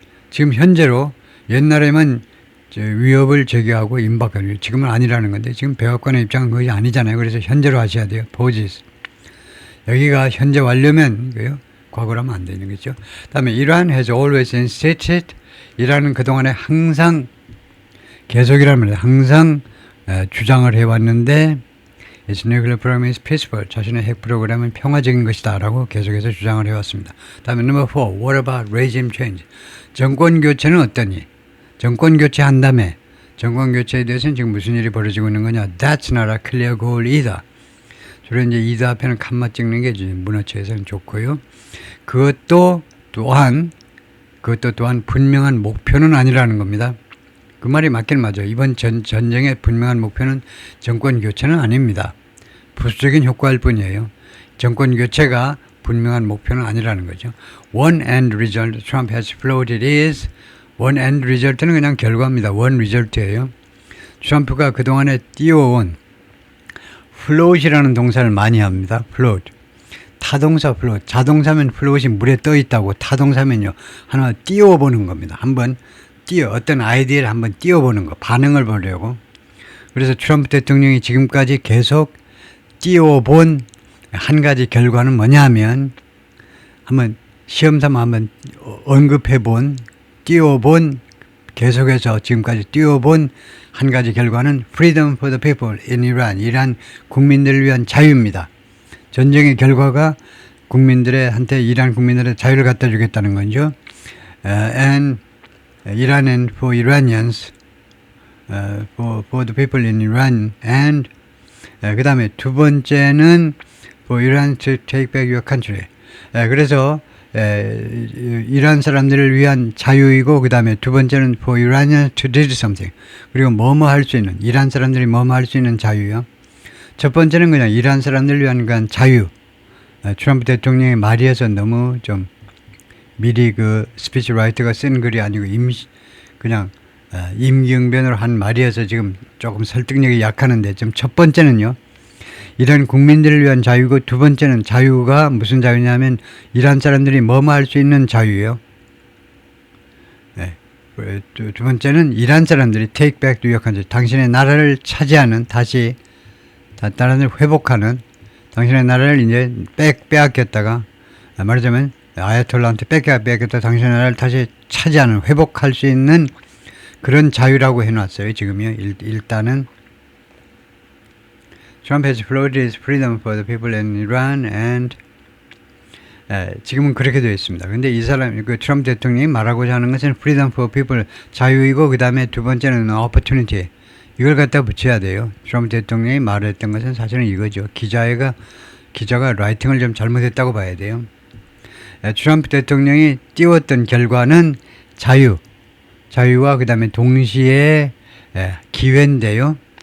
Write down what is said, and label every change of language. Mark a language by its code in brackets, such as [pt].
[ko] 지금 현재로 옛날에만 위협을 제기하고 임박하는 지금은 아니라는 건데 지금 백악관의 입장은 그것이 아니잖아요. 그래서 현재로 하셔야 돼요. [en] poses. [ko] 여기가 현재 완료면 이거요. 과거라면 안 되는 거죠. 다음에 이러한 [en] has always insisted [ko] 이라는 그동안에 항상 계속이라는 말이에요. 항상 주장을 해왔는데 [en] its nuclear program is peaceful. [ko] 자신의 핵 프로그램은 평화적인 것이다 라고 계속해서 주장을 해왔습니다. 다음에 [en] number 4. What about regime change? [ko] 정권 교체는 어떠니? 정권 교체한 다음에 정권 교체에 대해서는 지금 무슨 일이 벌어지고 있는 거냐? [en] That's not a clear goal either. [ko] 주로 이제 either 앞에는 칸마 찍는 게 문어체에서는 좋고요. 그것도 또한 분명한 목표는 아니라는 겁니다. 그 말이 맞긴 맞아요. 이번 전쟁의 분명한 목표는 정권 교체는 아닙니다. 부수적인 효과일 뿐이에요. 정권 교체가 분명한 목표는 아니라는 거죠. [en] One end result Trump has floated is one end result는 [ko] 그냥 결과입니다. [en] one result예요. [ko] 트럼프가 그동안에 띄워온 float이라는 동사를 많이 합니다. [en] float. [ko] 타동사 플롯, 자동사면 플롯이 물에 떠 있다고 타동사면요 하나 띄워보는 겁니다. 한번 어떤 아이디어를 한번 띄워보는 거, 반응을 보려고. 그래서 트럼프 대통령이 지금까지 계속 띄워본 한 가지 결과는 뭐냐 하면 한번 시험삼아 한번 언급해본 띄워본 계속해서 지금까지 띄워본 한 가지 결과는 [en] Freedom for the people in Iran, [ko] 이란 국민들을 위한 자유입니다. 전쟁의 결과가 한테 이란 국민들의 자유를 갖다 주겠다는 거죠. [en] And Iran and for Iranians, for the people in Iran, and [ko] 그 다음에 두 번째는 [en] for Iran to take back your country. 그래서 [ko] 이란 사람들을 위한 자유이고 그 다음에 두 번째는 [en] for Iranians to do something. [ko] 그리고 뭐뭐 할 수 있는 이란 사람들이 뭐뭐 할 수 있는 자유요. 첫 번째는 그냥 이란 사람들을 위한 그냥 자유. 트럼프 대통령의 말이어서 너무 좀 미리 그 스피치 라이터가 쓴 글이 아니고 그냥 임기응변으로 한 말이어서 지금 조금 설득력이 약하는데 좀 첫 번째는요. 이런 국민들을 위한 자유고 두 번째는 자유가 무슨 자유냐면 이란 사람들이 뭐뭐 할 수 있는 자유예요. 네. 두 번째는 이란 사람들이 [en] take back New York country. [ko] 당신의 나라를 차지하는 다시 나라를 회복하는 당신의 나라를 이제 빼앗겼다가 말하자면 아야톨라한테 뺏겼다 당신의 나라를 다시 차지하는 회복할 수 있는 그런 자유라고 해놨어요. 지금요. 일단은 [en] Trump has floated his freedom for the people in Iran and [ko] 지금은 그렇게 되어 있습니다. 근데 이 사람, 그 트럼프 대통령이 말하고자 하는 것은 [en] freedom for people, [ko] 자유이고 그 다음에 두 번째는 opportunity. 이걸 갖다 붙여야 돼요. 트럼프 대통령이 말했던 것은 사실은 이거죠. 기자가 라이팅을 좀 잘못했다고 봐야 돼요. 트럼프 대통령이 띄웠던 결과는 자유와 그 다음에 동시에 기회인데요.